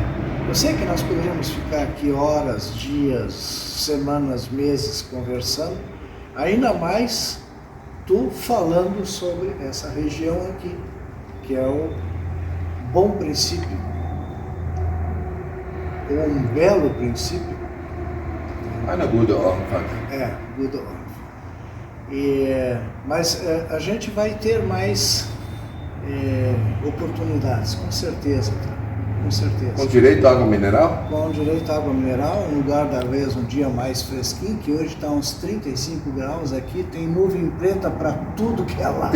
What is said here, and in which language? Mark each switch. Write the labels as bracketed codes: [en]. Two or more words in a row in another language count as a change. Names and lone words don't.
[pt] Mas Eu sei que nós poderíamos ficar aqui horas, dias, semanas, meses conversando, ainda mais tu falando sobre essa região aqui, que é o bom princípio, ou um belo princípio. [de] Eine gute Ordnung. Good Ordnung. [pt] Mas a gente vai ter mais oportunidades, com certeza, tá? Com certeza. Com direito à água mineral? Com direito à água mineral, um lugar talvez um dia mais fresquinho, que hoje está uns 35 graus aqui, tem nuvem preta para tudo que é lado.